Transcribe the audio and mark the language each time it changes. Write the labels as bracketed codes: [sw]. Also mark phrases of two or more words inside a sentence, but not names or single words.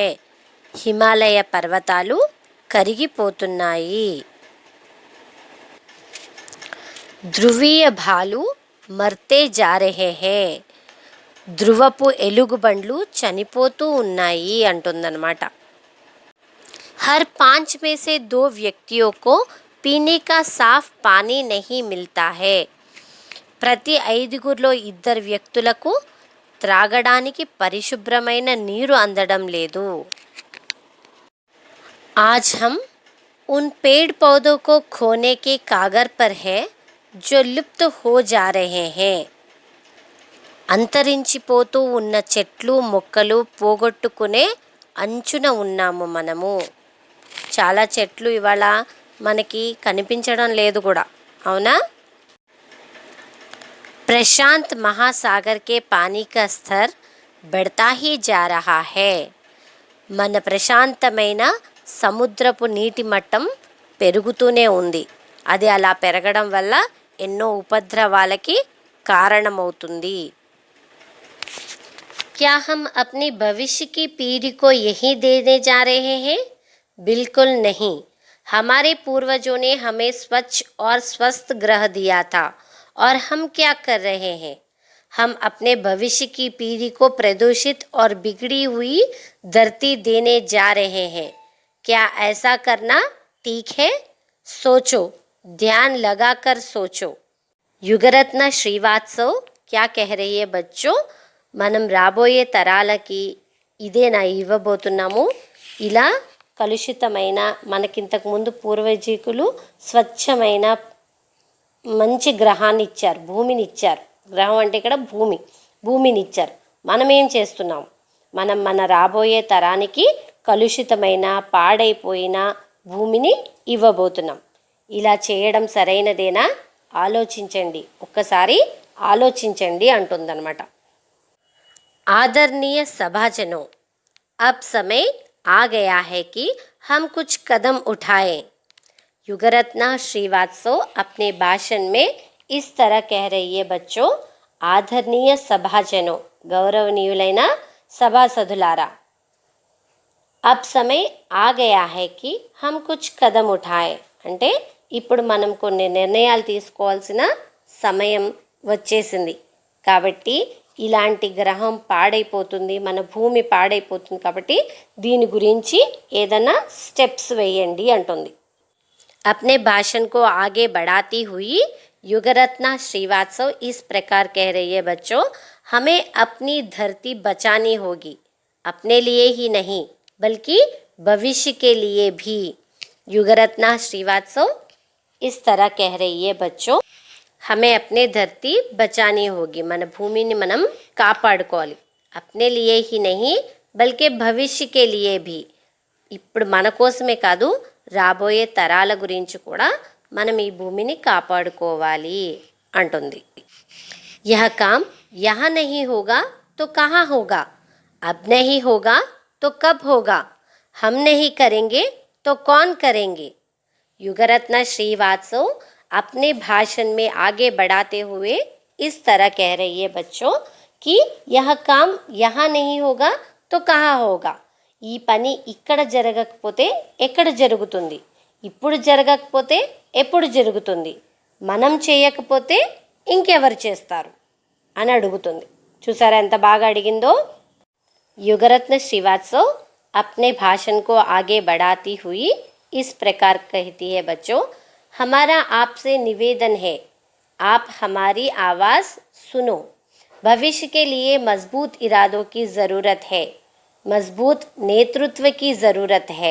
[te] హిమాలయ పర్వతాలు కరిగిపోతున్నాయి. [hi] ध्रुवीय भालू मरते जा रहे हैं. [te] ధ్రువపు ఎలుగుబండ్లు చనిపోతూ ఉన్నాయి అంటుందన్నమాట. [hi] हर 5 में से 2 व्यक्तियों को पीने का साफ पानी नहीं मिलता है. [te] ప్రతి 5గురిలో 2 వ్యక్తులకు త్రాగడానికి పరిశుభ్రమైన నీరు అందడం లేదు. [hi] आज हम उन पेड़ पौधों को खोने के कागर पर है जो लुप्त हो जा रहे हैं. [te] అంతరించిపోతూ ఉన్న చెట్లు మొక్కలు పోగొట్టుకునే అంచున ఉన్నాము మనము. చాలా చెట్లు ఇవాళ మనకి కనిపించడం లేదు కూడా, అవునా? [hi] प्रशांत महासागर के पानी का स्तर बढ़ता ही जा रहा है. [te] మన ప్రశాంతమైన సముద్రపు నీటి మట్టం పెరుగుతూనే ఉంది. అది అలా పెరగడం వల్ల ఎన్నో ఉపద్రవాలకి కారణమవుతుంది. [hi] क्या हम अपनी भविष्य की पीढ़ी को यही देने जा रहे हैं? बिल्कुल नहीं. हमारे पूर्वजों ने हमें स्वच्छ और स्वस्थ ग्रह दिया था और हम क्या कर रहे हैं? हम अपने भविष्य की पीढ़ी को प्रदूषित और बिगड़ी हुई धरती देने जा रहे हैं. क्या ऐसा करना ठीक है? सोचो, ध्यान लगाकर सोचो. యుగరత్న శ్రీవాత్సవ్ क्या कह रही है बच्चों? [te] మనం రాబోయే తరాలకి ఇదేనా ఇవ్వబోతున్నాము? ఇలా కలుషితమైన, మనకింతకుముందు పూర్వజీకులు స్వచ్ఛమైన మంచి గ్రహాన్ని ఇచ్చారు, భూమిని ఇచ్చారు. గ్రహం అంటే ఇక్కడ భూమిని ఇచ్చారు. మనం ఏం చేస్తున్నాం? మనం మన రాబోయే తరానికి కలుషితమైన పాడైపోయిన భూమిని ఇవ్వబోతున్నాం. ఇలా చేయడం సరైనదేనా? ఆలోచించండి, ఒక్కసారి ఆలోచించండి అంటుందన్నమాట. [hi] आदरणीय सभाजनों, अब समय आ गया है कि हम कुछ कदम उठाएं. युगरत्ना श्रीवात्सव अपने भाषण में इस तरह कह रही है बच्चों. आदरणीय सभाजनों, [te] గౌరవనీయులైన సభాసదులారా, [hi] अब समय आ गया है कि हम कुछ कदम उठाएं. [te] అంటే ఇప్పుడు మనం కొన్ని నిర్ణయాలు తీసుకోవాల్సిన సమయం వచ్చేసింది. కాబట్టి ఇలాంటి గ్రహం పాడైపోతుంది, మన భూమి పాడైపోతుంది, కాబట్టి దీని గురించి ఏదైనా స్టెప్స్ వేయండి అంటుంది. [hi] अपने भाषण को आगे बढ़ाती हुई युगरत्ना श्रीवात्सव इस प्रकार कह रही है बच्चों, हमें अपनी धरती बचानी होगी. अपने लिए ही नहीं बल्कि भविष्य के लिए भी. युगरत्ना श्रीवात्सव इस तरह कह रही है बच्चों. हमें अपने धरती बचानी होगी, [te] మన భూమిని మనం కాపాడుకోవాలి. [hi] अपने लिए ही नहीं बल्कि भविष्य के लिए भी. [te] ఇప్పుడు మన కోసమే కాదు, రాబోయే తరాల గురించి కూడా మనం ఈ భూమిని కాపాడుకోవాలి అంటుంది. [hi] यह काम यहाँ नहीं होगा तो कहाँ होगा, अब नहीं होगा तो कब होगा, हम नहीं करेंगे तो कौन करेंगे. युगरत्न श्रीवास्तव अपने भाषण में आगे बढ़ाते हुए इस तरह कह रही है बच्चों कि यह काम यहाँ नहीं होगा तो कहाँ होगा. [te] ఈ పని ఇక్కడ జరగకపోతే ఎక్కడ జరుగుతుంది, ఇప్పుడు జరగకపోతే ఎప్పుడు జరుగుతుంది, మనం చేయకపోతే ఇంకెవరు చేస్తారు అని అడుగుతుంది. చూసారా ఎంత బాగా అడిగిందో. [hi] युगरत्न श्रीवास्तव अपने भाषण को आगे बढ़ाती हुई इस प्रकार कहती है बच्चों, हमारा आपसे निवेदन है, आप हमारी आवाज़ सुनो. भविष्य के लिए मजबूत इरादों की ज़रूरत है, मजबूत नेतृत्व की ज़रूरत है.